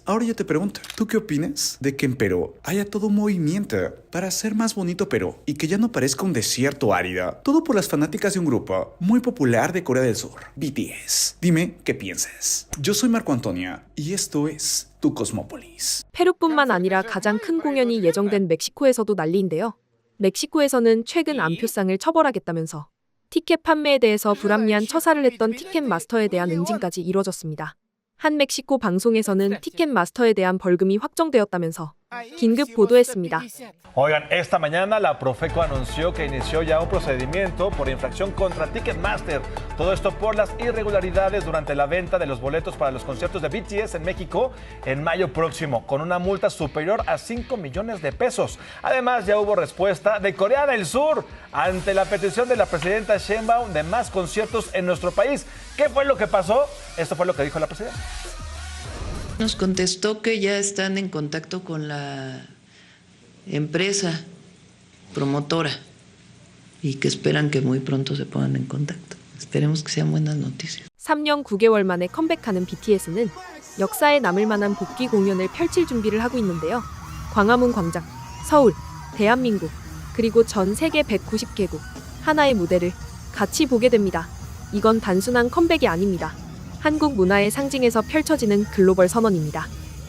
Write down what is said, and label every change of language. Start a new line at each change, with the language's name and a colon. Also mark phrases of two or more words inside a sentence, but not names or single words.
Spanish: Ahora yo te pregunto, ¿tú qué opinas de que en Perú haya todo un movimiento para hacer más bonito Perú y que ya no parezca un desierto árido? Todo por las fanáticas de un grupo muy popular de Corea del Sur, BTS. Dime qué piensas. Yo soy Marco Antonio y esto es Tu Cosmópolis.
Korean: 페루뿐만 아니라 가장 큰 공연이 예정된 멕시코에서도 난리인데요. 멕시코에서는 최근 안표상을 처벌하겠다면서 티켓 판매에 대해서 불합리한 처사를 했던 티켓마스터에 대한 응징까지 이뤄졌습니다. 한 멕시코 방송에서는 티켓마스터에 대한 벌금이 확정되었다면서 긴급 보도했습니다.
Spanish: Oigan, esta mañana la Profeco anunció que inició ya un procedimiento por infracción contra Ticketmaster. Todo esto por las irregularidades durante la venta de los boletos para los conciertos de BTS en México en mayo próximo, con una multa superior a 5 millones de pesos. Además, ya hubo respuesta de Corea del Sur ante la petición de la presidenta Sheinbaum de más conciertos en nuestro país. ¿Qué fue lo que pasó? Esto fue lo que dijo la presidenta. Nos contestó que ya están en contacto con la empresa promotora y que esperan que muy pronto se pongan en contacto. Esperemos que sean buenas noticias.
Korean: 3년 9개월 만에 컴백하는 BTS는 역사에 남을 만한 복귀 공연을 펼칠 준비를 하고 있는데요. 광화문 광장, 서울, 대한민국, 그리고 전 세계 190개국 하나의 무대를 같이 보게 됩니다. 이건 단순한 컴백이 아닙니다. 한국 문화의 상징에서 펼쳐지는 글로벌 선언입니다.